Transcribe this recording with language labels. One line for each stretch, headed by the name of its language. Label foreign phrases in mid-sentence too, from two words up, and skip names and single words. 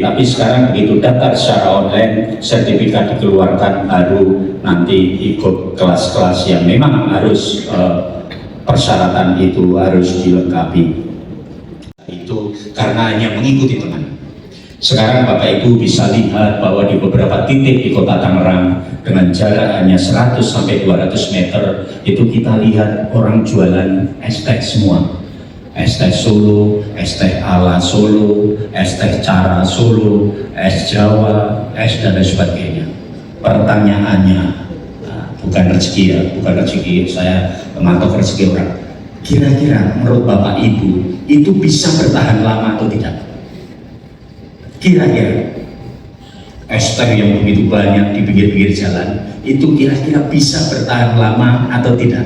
Indonesian: Tapi sekarang begitu daftar secara online, sertifikat dikeluarkan, baru nanti ikut kelas-kelas yang memang harus persyaratan itu harus dilengkapi. Itu karena hanya mengikuti teman. Sekarang Bapak Ibu bisa lihat bahwa di beberapa titik di Kota Tangerang dengan jarak hanya 100 sampai 200 meter itu kita lihat orang jualan es teh semua. Es teh Solo, es teh ala Solo, es teh cara Solo, es Jawa, es dan sebagainya. Pertanyaannya, bukan rezeki ya, bukan rezeki saya memantau rezeki orang. Kira-kira menurut Bapak Ibu itu bisa bertahan lama atau tidak? Kira-kira es teh yang begitu banyak di pinggir-pinggir jalan itu kira-kira bisa bertahan lama atau tidak?